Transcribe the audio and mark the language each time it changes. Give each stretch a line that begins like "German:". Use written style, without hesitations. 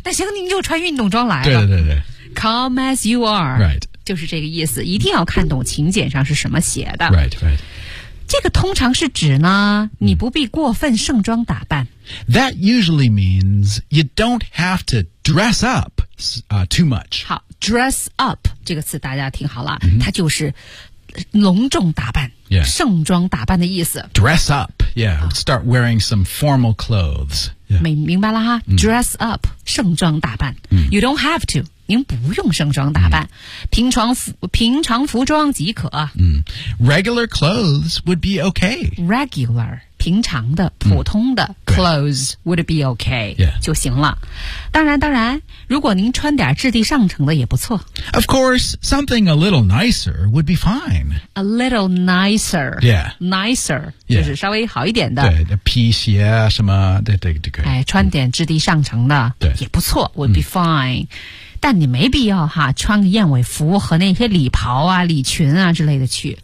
Chinese: 那行，您就穿运动装来了。对。
English: Come as you are. Right.
Chinese: 就是这个意思，一定要看懂请柬上是什么写的。
English: Right.
Chinese: 这个通常是指呢，你不必过分盛装打扮。
English: That usually means you don't have to dress up、too much.
Chinese: 好 ，dress up 这个词大家听好了、mm-hmm. 它就是隆重打扮、
English: yeah.
Chinese: 盛装打扮的意思。
English: Dress up, yeah,、oh. start wearing some formal clothes.、Yeah.
Chinese: 明白了哈、mm-hmm. ,dress up, 盛装打扮。 Mm-hmm.
English: You don't have to,
Chinese: 您不用盛装打扮、mm-hmm. 平常服装即可。
English: Mm-hmm. Regular clothes would be okay. Regular.
Chinese: 平常的普通的、
English: 嗯、clothes would be okay、 yeah.
Chinese: 就行了。当然如果您穿点质地上乘的也不错。
English: Of course, something a little nicer would be fine. A little nicer. Yeah. Nicer. Yeah.
Chinese: 就是稍微好一点的。对皮鞋啊什么对对对。哎穿点质地上乘的也不错
English: would be fine.、
Chinese: 嗯、但你没必要哈穿个燕尾服和那些礼袍啊礼裙啊之类的去。